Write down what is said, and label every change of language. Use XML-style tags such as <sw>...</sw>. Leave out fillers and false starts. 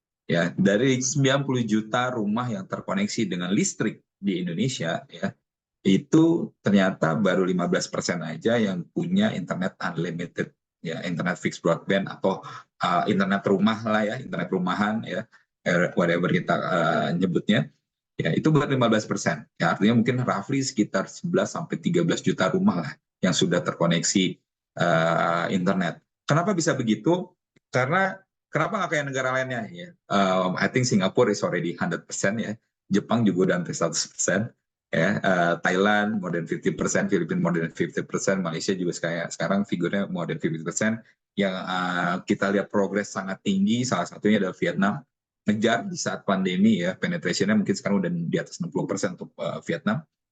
<id>Ya, dari 90 juta rumah yang terkoneksi dengan listrik di Indonesia ya, itu ternyata baru 15% aja yang punya internet unlimited ya, internet fixed broadband atau internet rumah lah ya, internet rumahan ya, whatever kita nyebutnya. Ya, itu baru 15%. Ya, artinya mungkin roughly sekitar 11 sampai 13 juta rumah lah yang sudah terkoneksi internet. Kenapa bisa begitu? Karena kenapa nggak kayak negara lainnya ya?</id> <en>I think Singapore is already 100% ya.</en> <id>Jepang juga udah hampir 100%. Ya, Thailand</id> <en>more than 50%,</en> <id>Filipina more than 50%, Malaysia juga sekarang figurnya more than 50%. Yang kita lihat progres sangat tinggi, salah satunya adalah Vietnam. Ngejar di saat pandemi ya, penetrationnya mungkin sekarang udah di atas 60% untuk Vietnam.</id>